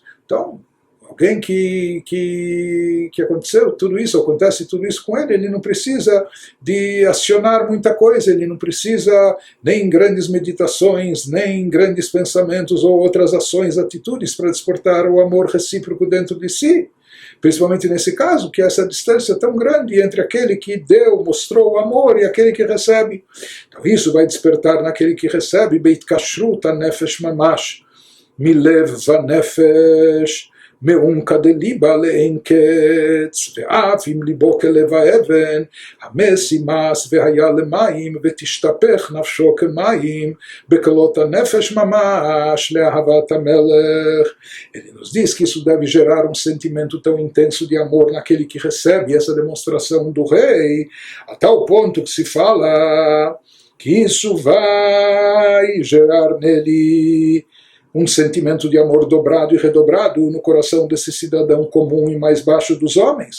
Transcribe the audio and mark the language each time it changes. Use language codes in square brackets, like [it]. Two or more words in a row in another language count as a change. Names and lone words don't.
[pt] Então, alguém que aconteceu tudo isso, acontece tudo isso com ele, ele não precisa de acionar muita coisa, ele não precisa nem grandes meditações, nem grandes pensamentos ou outras ações, atitudes para despertar o amor recíproco dentro de si. Principalmente nesse caso, que essa distância tão grande entre aquele que deu, mostrou o amor, e aquele que recebe. Então isso vai despertar naquele que recebe, [he] בית כשרות הנפש ממש מלב ונפש, מעומקא דליבה לאין קץ, ואף אם ליבו כלב האבן, המס ימס והיה למים, ותשתפך נפשו כמים, בקלות הנפש ממש, לאהבת המלך. [pt] Ele nos diz que isso deve gerar um sentimento tão intenso de amor naquele que recebe essa demonstração do rei, a tal ponto que se fala que isso vai gerar nele um sentimento de amor dobrado e redobrado no coração desse cidadão comum e mais baixo dos homens.